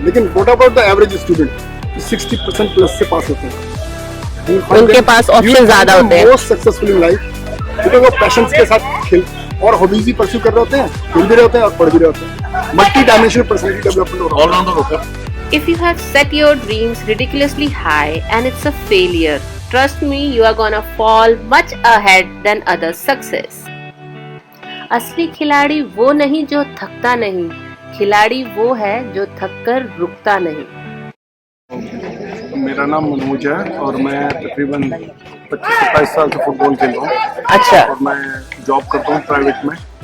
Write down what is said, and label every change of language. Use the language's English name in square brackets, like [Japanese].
[Hindi] लेकिन [English] what about the average student [Hindi] 60% plus से पास होते हैं, उनके पास ऑप्शन ज्यादा होते हैं। [English] most successful in life because [Hindi] वो पैशंस के साथ खेल और हॉबीज भी परस्यू कर रहे होते हैं, खेल भी रहे होते हैं और पढ़ भी रहे होते हैं। मल्टी डायमेंशनल पर्सनालिटी डेवलपमेंट हो रहा है, ऑलराउंडर होता है। [English] If you have set your dreams ridiculously high and it's a failure, trust me, you are gonna fall much ahead than other success. [Hindi] असली खिलाड़ी वो नहीं जो थकता नहीं, खिलाड़ी वो है जो थककर रुकता नहीं। मेरा नाम मनोज है और मैं तकरीबन 25-27 साल से फुटबॉल खेल रहा हूँ। अच्छा। और मैं जॉब करता हूँ प्राइवेट में,